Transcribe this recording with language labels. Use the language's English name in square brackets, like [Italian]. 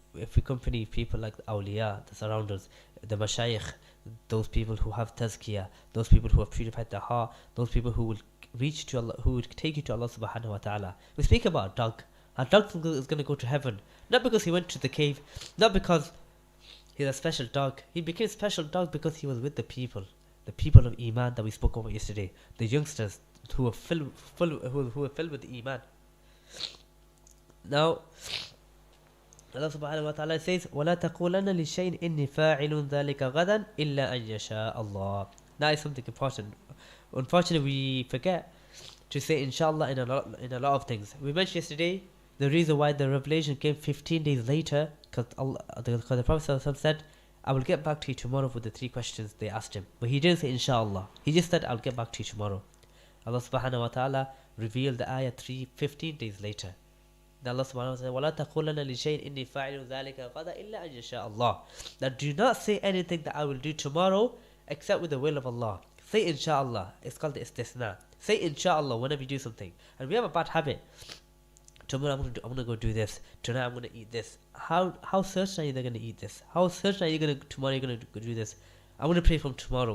[English] If we accompany people like the awliya, the surrounders, the mashayikh, those people who have tazkiyah, those people who have purified their heart, those people who will reach to Allah, who will take you to Allah subhanahu wa ta'ala. We speak about a dog. A dog is going to go to heaven, not because he went to the cave, not because he's a special dog. He became a special dog because he was with the people of iman that we spoke about yesterday, the youngsters who were filled with iman. Now Allah subhanahu wa ta'ala says, [Arabic] وَلَا تَقُولَنَّ لِشَيْءٍ إِنِّي فَاعِلٌ ذَلِكَ غَدًا إِلَّا أَنْ يَشَاءَ اللَّهُ. [English] That is something important. Unfortunately, we forget to say inshallah in a lot of things. We mentioned yesterday the reason why the revelation came 15 days later, because the Prophet said, I will get back to you tomorrow with the 3 questions they asked him. But he didn't say inshallah. He just said, I'll get back to you tomorrow. Allah subhanahu wa ta'ala revealed the ayah 15 days later. Then Allah subhanahu wa ta'ala said, [Arabic] وَلَا تَقُولَنَّ لِشَيْءٍ إِنِّي فَاعِلٌ ذَلِكَ غَدًا إِلَّا أَنْ يَشَاءَ اللَّهُ. [English] Now do not say anything that I will do tomorrow except with the will of Allah. Say inshallah. It's called the istisna. Say inshallah whenever you do something. And we have a bad habit. Tomorrow I'm gonna go do this. Tonight I'm gonna eat this. How certain are you they're gonna eat this? How certain are you tomorrow you're gonna go do this? I'm gonna pray from tomorrow.